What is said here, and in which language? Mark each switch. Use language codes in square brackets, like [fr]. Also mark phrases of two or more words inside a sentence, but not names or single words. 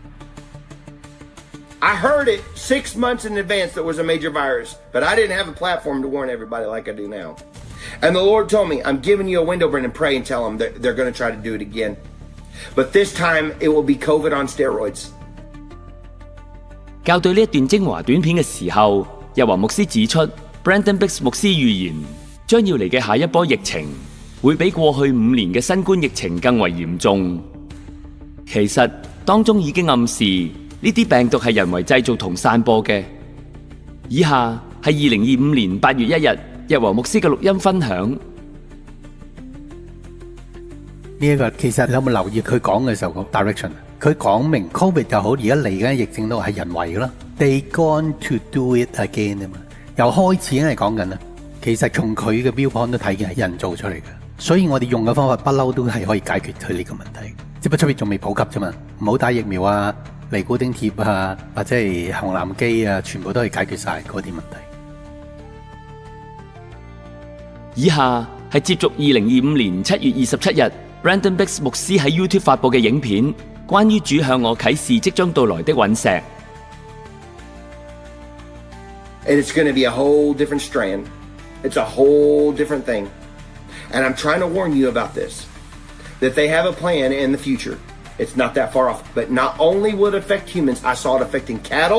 [en] I heard it 6 months in advance there was a major virus, but I didn't have a platform to warn everybody like I do now. And the Lord told me, I'm giving you a window, Brendan, pray and tell them that they're going to try to do it again. But this time it will be COVID on steroids. [yue] 校對呢一段精華短片嘅時候，日華牧師指出 ，Brandon Biggs 牧師預言將要嚟嘅下一波疫情會比過去5年嘅新冠疫情更為嚴重。其實當中已經暗示呢啲病毒係人為製造同散播嘅， 以下係2025年8月1日日和牧師嘅錄音分享。呢一個其實你有冇留意佢講嘅時候個 direction？佢講明 Covid 就好，而家嚟緊疫症都係人為嘅啦。 [en] They going to do it again [yue] 啊嘛，由開始已經係講緊啦。其實從佢嘅 viewpoint 都睇見係人做出嚟嘅，所以我哋用嘅方法不嬲都係可以解決佢呢個問題。只不過出邊仲未普及啫嘛，唔好打疫苗啊、尼古丁貼啊，或者係紅藍機啊，全部都係解決晒嗰啲問題。以下係接續2025年7月27日 Brandon Biggs 牧師喺 YouTube 發佈嘅影片，關於主向我啟示即將到來的隕石。 [en] And it's going to be a whole different strand. It's a whole different thing. And I'm trying to warn you about this, that they have a plan in the future. It's not that far off. But not only will it affect humans, I saw it affecting cattle.